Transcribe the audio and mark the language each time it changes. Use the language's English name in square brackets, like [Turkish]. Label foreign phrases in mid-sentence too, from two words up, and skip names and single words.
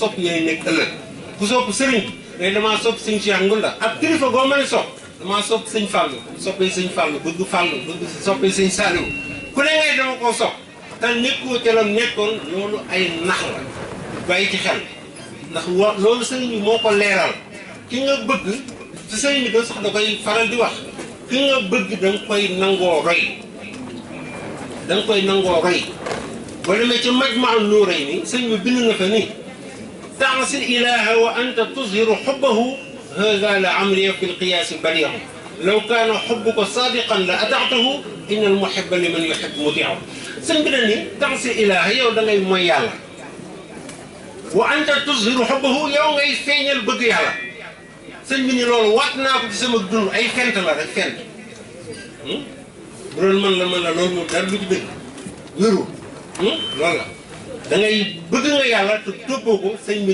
[Wolof] sopp yooyu nekk ëllëg ku sopp sëriñ mais damaa sopp sëñ Cheikh Ngunda ak kilifa goo mën a sopp damaa sopp sëñ Fallou soppee sëñ Fallou bëgg soppee sëñ Saliou ku ne ngay dama koo sopp te nekkoo ca la nekkoon loolu ay nax la bàyyi ci xel ndax loolu sëriñ bi moo ko leeral ki nga bëgg te sëriñ bi doo sax da koy faral di wax ki nga bëgg da nga koy nangoo roy boo demee ci Majma'un Nurayni sëriñ bi bind na fa ni [Arabic] تعصي الإله وأنت تظهر حبه هذا لعمري في القياس بديع لو كان حبك صادقا لأطعته إن المحب لمن يحب مطيع [Wolof] sëriñ bi ni [Arabic] تعصي الإله [Wolof] yow da ngay mooy yàlla [Arabic] وأنت تظهر حبه [Wolof] yow ngay feeñal bëgg yàlla sëñ bi ni loolu waat naa ko ci sama dund ay fent la rek fent bu doon man la loolu moom dara lu ci dëgg wéru loolu la da ngay bëgg nga yàlla te toppoo ko sëñ bi